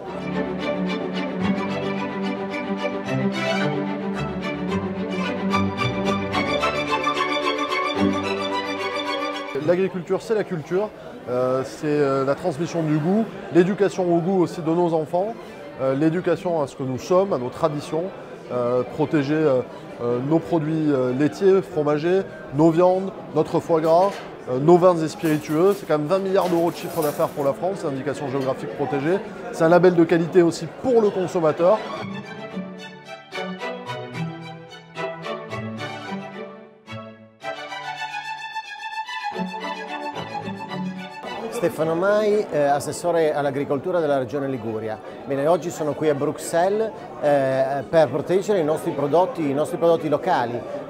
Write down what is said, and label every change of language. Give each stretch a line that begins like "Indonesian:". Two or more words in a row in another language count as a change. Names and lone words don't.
French: L'agriculture, c'est la culture, c'est la transmission du goût, l'éducation au goût aussi de nos enfants, l'éducation à ce que nous sommes, à nos traditions, protéger nos produits laitiers, fromagers, nos viandes, notre foie gras, nos vins et spiritueux. C'est quand même 20 milliards d'euros de chiffre d'affaires pour la France, c'est une indication géographique protégée. C'est un label de qualité aussi pour le consommateur.
Italian: Stefano Mai, assessore all'agricoltura della Regione Liguria. Bene, oggi sono qui a Bruxelles per proteggere i nostri prodotti locali.